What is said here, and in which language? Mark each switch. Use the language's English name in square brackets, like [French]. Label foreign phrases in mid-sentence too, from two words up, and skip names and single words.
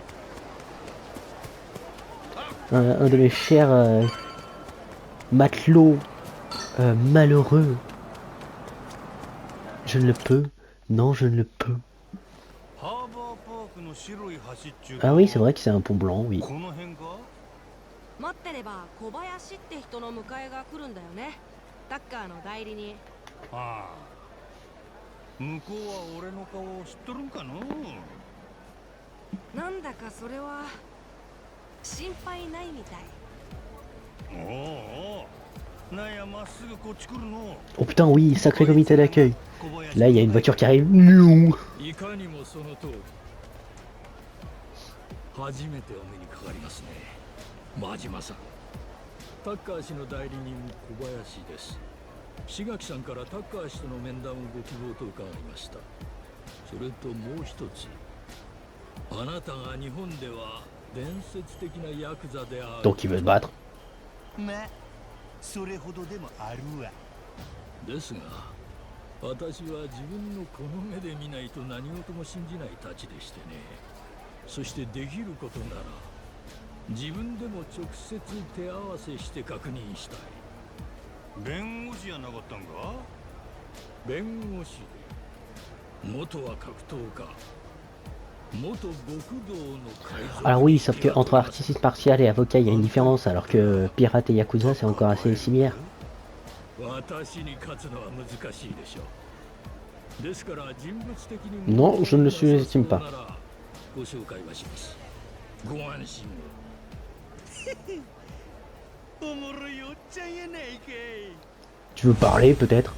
[French] un de mes chers matelots malheureux. Je ne le peux. Non, je ne le peux. Ah oui, c'est vrai que c'est un pont blanc, oui. [Japanese] 待ってれば小林って人の迎えが来るんだよね。タッカーの代理人。ああ、向こうは俺の顔を知っとるんかの。なんだかそれは心配ないみたい。おおお、なんやまっすぐこっち来るの。 [French] Oh putain, oui, sacré comité d'accueil. Là, il y a une voiture qui arrive. Non. [Japanese] いかにもその通り。初めてお目にかかりますね。真島さん。タッカー氏の代理人小林です。志垣さんからタッカー氏との面談をご希望と伺いました。それともう一つ。あなたが日本では伝説的なヤクザである。 [French] Donc il veut se battre. [Japanese] まあ、それほどでもあるわ。ですが、私は自分のこの目で見ないと何事も信じないたちでしてね。そしてできることなら自分でも直接手合わせして確認したい。弁護士やなかったんか。弁護士で元は格闘家、元極道の海賊。 [French] Alors oui, sauf que entre artiste martial et avocat, il y a une différence, alors que pirate et yakuza, c'est encore assez similaire. [Japanese] 私に勝つのは難しいでしょう。ですから人物的に [French] Non, je ne le sous-estime pas. [Japanese] ご紹介はします。ご安心を。おもろいおっちゃんやないかい。 [French] Tu veux parler peut-être?